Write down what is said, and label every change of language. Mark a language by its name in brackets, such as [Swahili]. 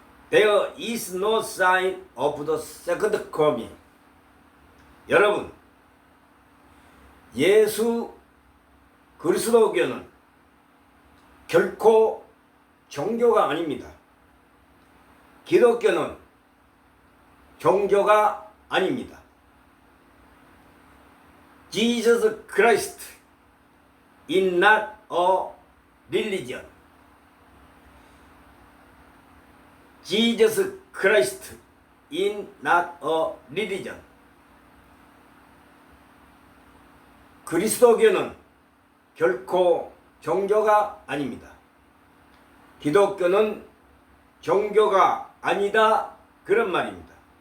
[English] There is no sign of the second coming. [Korean] 여러분, 예수 그리스도교는 결코 종교가 아닙니다. 기독교는 종교가 아닙니다. [English] Jesus Christ is not a religion. Jesus Christ is not a religion. [Korean] 그리스도교는 결코 종교가 아닙니다. 기독교는 종교가 아니다 그런 말입니다.